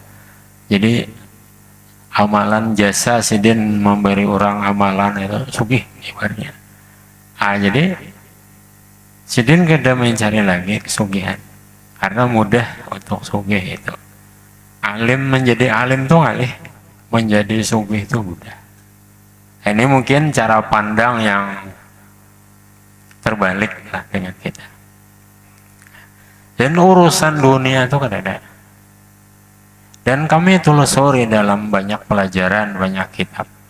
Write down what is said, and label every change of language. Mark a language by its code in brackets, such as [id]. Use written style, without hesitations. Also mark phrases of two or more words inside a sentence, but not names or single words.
[bjn] Jadi amalan jasa sidin memberi orang amalan itu sugih ibaratnya. Jadi sidin kada mencari lagi kesugihan karena mudah untuk sugih itu. Alim menjadi alim tuh ngalih, menjadi sugih itu mudah. [id] Ini mungkin cara pandang yang terbalik lah dengan kita. Dan urusan dunia itu kan ada. Dan kami telusuri dalam banyak pelajaran, banyak kitab.